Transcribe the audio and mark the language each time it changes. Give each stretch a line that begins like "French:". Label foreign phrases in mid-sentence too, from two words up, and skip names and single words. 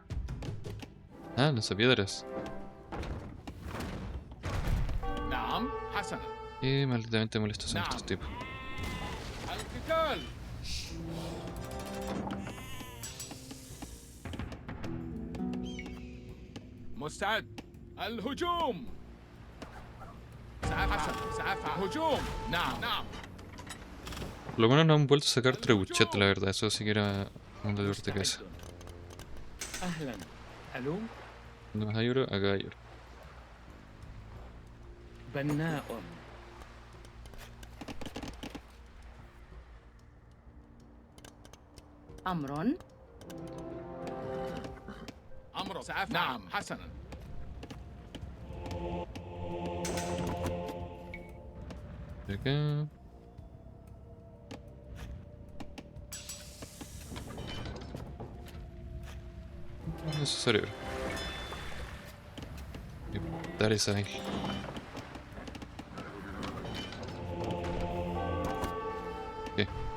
Spanish: Ah, lanzapiedras.
Arabic: نعم حسنا.
Spanish: Qué malditamente molestos son estos tipos.
Arabic: القتال. مستعد. الهجوم. سأفعل هجوم. نعم.
Spanish: Por lo menos no han vuelto a sacar trebuchet, la verdad. Eso sí que era un dolor de cabeza.
Arabic: أهلا. ألو.
Spanish: ¿Dónde más hay oro? Acá hay oro.
Arabic: بناء. أمر. أمر. سأفعل. نعم حسنا.
Spanish: Por acá. No es necesario oro. Voy a dar esa isla. Ok.